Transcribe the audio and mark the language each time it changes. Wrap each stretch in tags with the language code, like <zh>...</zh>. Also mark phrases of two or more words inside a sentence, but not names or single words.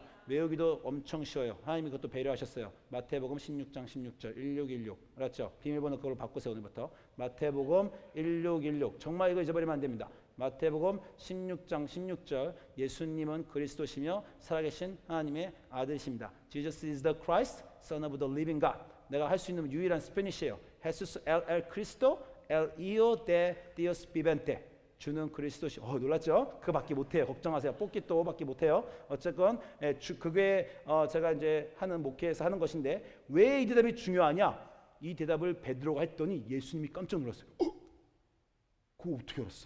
<ko>외우기도 엄청 쉬워요. 하나님이 그것도 배려하셨어요. 마태복음 16장 16절 1616 알았죠? 비밀번호 그걸로 바꾸세요. 오늘부터 마태복음 1616 정말 이거 잊어버리면 안 됩니다. 마태복음 16장 16절 예수님은 그리스도시며 살아계신 하나님의 아들이십니다.</ko> <en>Jesus is the Christ, Son of the living God.</en> <ko>내가 할 수 있는 유일한 스페니쉬예요.</ko> <es>Jesus el Cristo, el Hijo de Dios viviente.</es> <ko>주는 그리스도시. 놀랐죠? 그밖에 못해요. 걱정하세요. 뽑기 또 밖에 못해요. 어쨌건 그게 제가 이제 하는 목회에서 하는 것인데 왜 이 대답이 중요하냐? 이 대답을 베드로가 했더니 예수님이 깜짝 놀랐어요. 그거 어떻게 알았어?</ko>